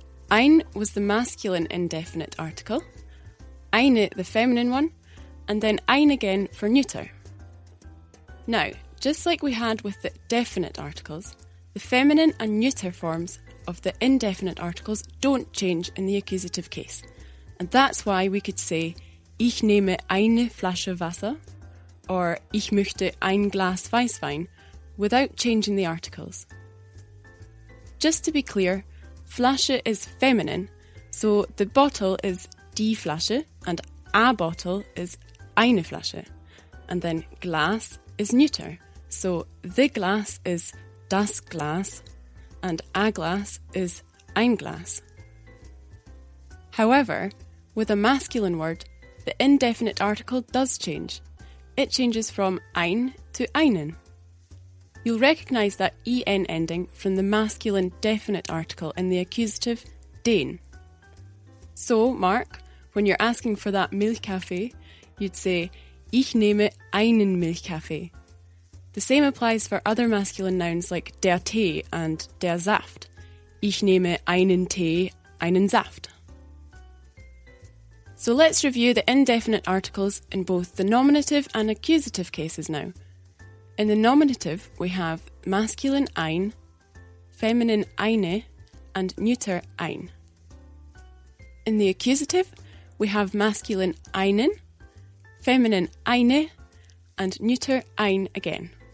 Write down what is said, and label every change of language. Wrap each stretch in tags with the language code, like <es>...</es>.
<en>Ein was the masculine indefinite article, eine the feminine one, and then ein again for neuter. Now, Just like we had with the definite articles, the feminine and neuter forms of the indefinite articles don't change in the accusative case. And that's why we could say,</en> <de>ich nehme eine Flasche Wasser,</de> <en>or</en> <de>ich möchte ein Glas Weißwein,</de> <en>without changing the articles. Just to be clear, Flasche is feminine, so the bottle is die Flasche and a bottle is eine Flasche. And then Glas is neuter, so the glass is das Glas and a Glas is ein Glas. However, with a masculine word, the indefinite article does change. It changes from ein to einen. You'll recognise that en ending from the masculine definite article in the accusative den. So, Mark, when you're asking for that Milchkaffee, you'd say,</en> <de>ich nehme einen Milchkaffee.</de> <en>The same applies for other masculine nouns like der Tee and der Saft.</en> <de>Ich nehme einen Tee, einen Saft.</de> <en>So let's review the indefinite articles in both the nominative and accusative cases now. In the nominative, we have masculine ein, feminine eine, and neuter ein. In the accusative, we have masculine einen, feminine eine, and neuter ein again.</en>